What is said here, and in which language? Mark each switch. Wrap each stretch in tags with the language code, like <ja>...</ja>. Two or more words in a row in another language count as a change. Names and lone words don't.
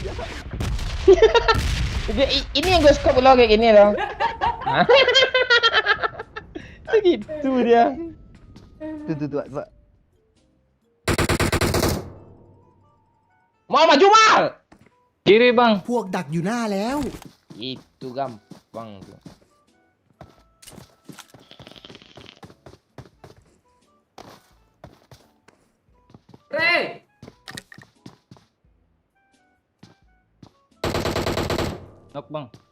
<id>Ini yang gue skop lo kayak gini loh. Begitu dia. Tuh, Pak. Mau maju mal. Kiri Bang.</id> <th>พวกดักอยู่หน้าแล้ว</th> <id>Itu gampang tuh. Rey. Knock Bang.</id>